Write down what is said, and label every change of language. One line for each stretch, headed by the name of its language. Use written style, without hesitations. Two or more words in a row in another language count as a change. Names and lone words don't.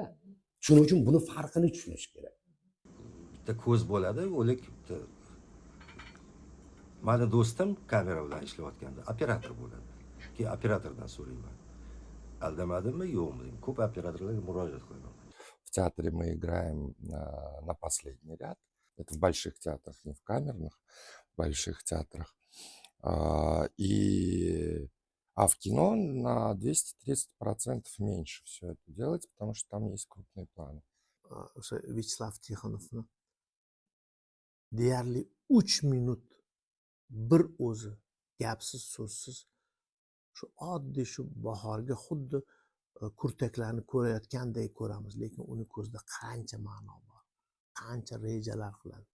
Uzbek: Shuning uchun buni farqini tushunish kerak. Bitta ko'z bo'ladi, o'lik mani do'stim kamera bilan ishlayotganda operator bo'ladi. Keyin operatordan so'rayman. Aldamadimmi, yo'qmi? Ko'p operatorlarga murojaat qilaman.
Russian: В театре мы играем на последний ряд. Это в больших театрах, не в камерных, в больших театрах. А в кино на 230% меньше все это делается, потому что там есть крупные планы.
Uzbek: O'sha Vyacheslav Tixonovni deyarli 3 minut bir o'zi gapsiz so'zsiz shu oddiy shu bahorga xuddi kurtaklarni ko'rayotgandek ko'ramiz, lekin uni ko'zida qancha ma'no bor, qancha rejalar qiladi.